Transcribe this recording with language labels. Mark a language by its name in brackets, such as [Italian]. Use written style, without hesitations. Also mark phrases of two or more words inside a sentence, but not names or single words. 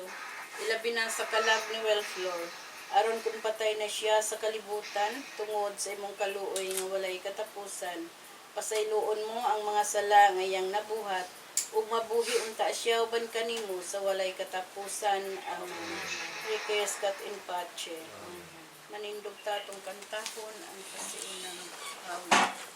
[Cebuano] Ilabi na sa kalag ni Wellflor. Aron kung patay na siya sa kalibutan, tungod sa imong kaluoy nga walay katapusan. Pasayloon mo ang mga sala ngayang nabuhat, ug mabuhi unta siya uban kanimo sa walay katapusan. [Latin] Amen. Requiescat in pace. [Cebuano] Manindog tatong kantahon ang pasiunang hawig.